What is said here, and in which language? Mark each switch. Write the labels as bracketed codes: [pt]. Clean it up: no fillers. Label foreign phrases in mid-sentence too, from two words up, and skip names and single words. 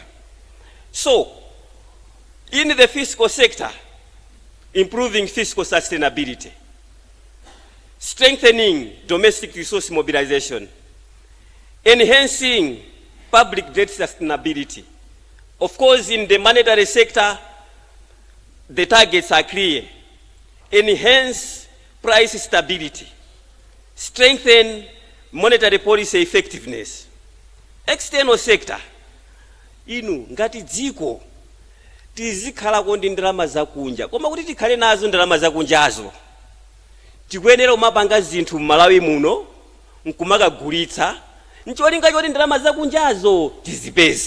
[en] So, in the fiscal sector, improving fiscal sustainability, strengthening domestic resource mobilization, enhancing public debt sustainability. Of course, in the monetary sector, the targets are clear. Enhance price stability, strengthen monetary policy effectiveness. External sector, [ny] inu ngati dziko tizikhalako ndi ndalama zakunja, koma kuti tikhale nazo ndalama zakunjazo tikuyenera kumapanga zinthu m'Malawi muno nkumakagulitsa ncholinga choti ndalama zakunjazo tizipeze.